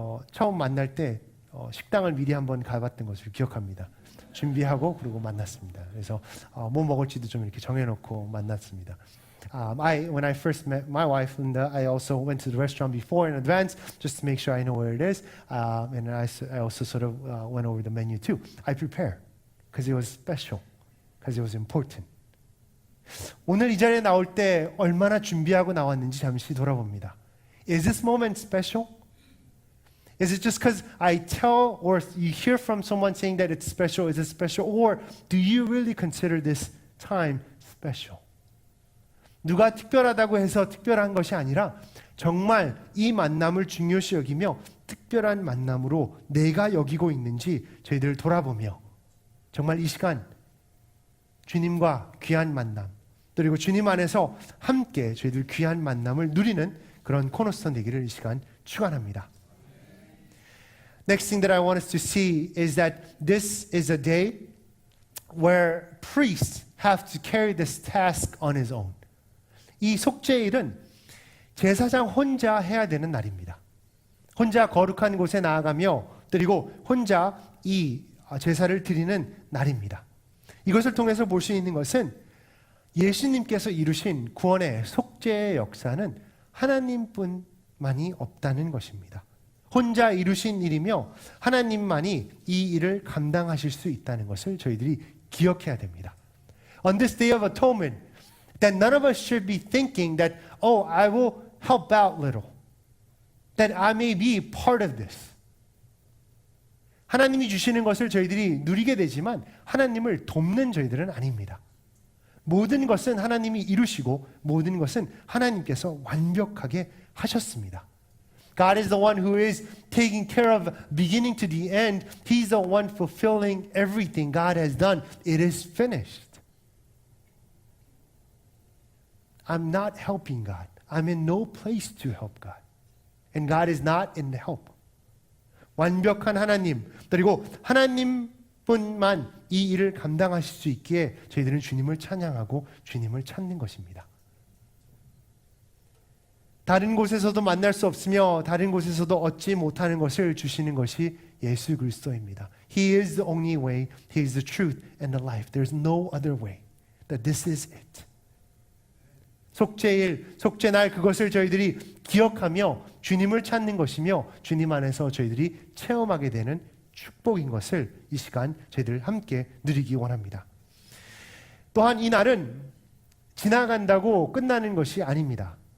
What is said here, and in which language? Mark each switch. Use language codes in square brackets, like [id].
[ko] 처음 만날 때 식당을 미리 한번 가봤던 것을 기억합니다. 준비하고 그리고 만났습니다. 그래서 뭐 먹을지도 좀 이렇게 정해놓고 만났습니다. [en] When I first met my wife, Linda, I also went to the restaurant before in advance just to make sure I know where it is. And I also sort of went over the menu too. I prepared because it was special, because it was important. [ko] 오늘 이 자리에 나올 때 얼마나 준비하고 나왔는지 잠시 돌아봅니다. [en] Is this moment special? Is it just because I tell or you hear from someone saying that it's special, is it special? Or do you really consider this time special? [ko] 누가 특별하다고 해서 특별한 것이 아니라 정말 이 만남을 중요시 여기며 특별한 만남으로 내가 여기고 있는지 저희들 돌아보며 정말 이 시간 주님과 귀한 만남 그리고 주님 안에서 함께 저희들 귀한 만남을 누리는 그런 코너스톤 되기를 이 시간 축원합니다. [en] Next thing that I want us to see is that this is a day where priests have to carry this task on his own. [ko] 이 속죄일은 제사장 혼자 해야 되는 날입니다. 혼자 거룩한 곳에 나아가며 그리고 혼자 이 제사를 드리는 날입니다. 이것을 통해서 볼 수 있는 것은 예수님께서 이루신 구원의 속죄의 역사는 하나님뿐만이 없다는 것입니다. 혼자 이루신 일이며 하나님만이 이 일을 감당하실 수 있다는 것을 저희들이 기억해야 됩니다. [en] On this day of atonement, that none of us should be thinking that, oh, I will help out little, that I may be part of this. [ko] 하나님이 주시는 것을 저희들이 누리게 되지만 하나님을 돕는 저희들은 아닙니다. 모든 것은 하나님이 이루시고 모든 것은 하나님께서 완벽하게 하셨습니다. [en] God is the one who is taking care of beginning to the end. He's the one fulfilling everything God has done. It is finished. I'm not helping God. I'm in no place to help God. And God is not in the help. [ko] 완벽한 하나님, 그리고 하나님뿐만 이 일을 감당하실 수 있기에 저희들은 주님을 찬양하고 주님을 찾는 것입니다. 다른 곳에서도 만날 수 없으며 다른 곳에서도 얻지 못하는 것을 주시는 것이 예수 그리스도입니다. [en] He is the only way, He is the truth and the life. There's no other way. That this is it. [ko] 속죄일, 속죄날 그것을 저희들이 기억하며 주님을 찾는 것이며 주님 안에서 저희들이 체험하게 되는 축복인 것을 이 시간 저희들 함께 누리기 원합니다. 또한 이 날은 지나간다고 끝나는 것이 아닙니다.